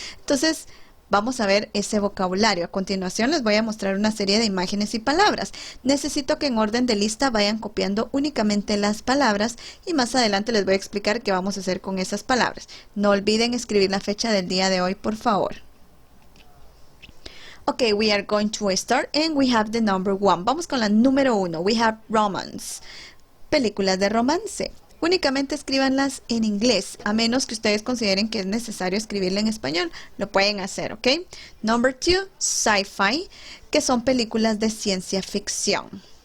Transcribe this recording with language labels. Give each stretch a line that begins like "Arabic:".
Spanish: Entonces, vamos a ver ese vocabulario. A continuación les voy a mostrar una serie de imágenes y palabras. Necesito que en orden de lista vayan copiando únicamente las palabras y más adelante les voy a explicar qué vamos a hacer con esas palabras. No olviden escribir la fecha del día de hoy, por favor.
English: Ok, we are going to start and we have the number 1.
Spanish: Vamos con la número 1.
English: We have romance.
Spanish: Películas de romance. Únicamente escríbanlas en inglés, a menos que ustedes consideren que es necesario escribirla en español. Lo pueden hacer, ¿ok?
English: Number 2,
Spanish: sci-fi, que son películas de ciencia ficción.